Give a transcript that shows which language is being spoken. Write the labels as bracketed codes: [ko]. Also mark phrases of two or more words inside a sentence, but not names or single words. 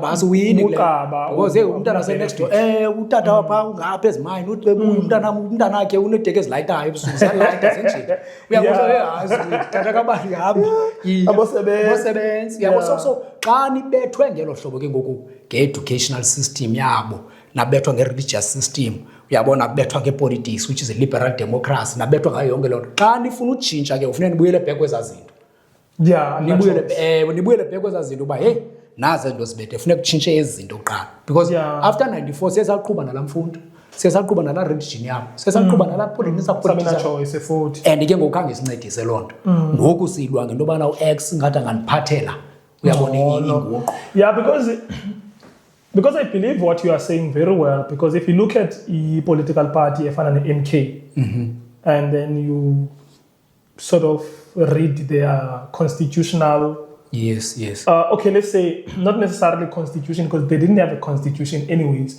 [xh] ba asiwini kule because umntana se [en] next door [xh] utata wapha ungapha ezimine uthi bebuya umntana wakhe unedeke ezilayitayo ebusuku zalayita zenje uyabona hayi tata kabani hamba abasebenzi yabo so xa nibethwe ngelo hlobo ke ngoku nge- [en] educational system [xh] yabo nabethwa nge- [en] religious system [xh] uyabona kubethwa nge- [en] politics which is a liberal democracy [xh] nabethwa ngayo yonke loo nto xa nifuna utshintsha ke ufuneka nibuyele back kwezaa zinto nibuyele back kwezaa zinto uba hey nazo zinto zibethe funeka kutshintshe ezi zinto kuqala [en] because after [xh] 94 siyesaqhuba nalaa mfundo siyesaqhuba nalaa religion yabo siyesaqhuba nalaa politics and ke ngoku khange sincedise loo nto ngoku siyilwa ngento yobana u-x ngathi anganiphathela uyabona inguqu [en] because I believe what you are saying very well, because if you look at the political party, MK, and then you sort of read their constitutional... Yes. Okay, let's say, not necessarily constitution, because they didn't have a constitution anyways.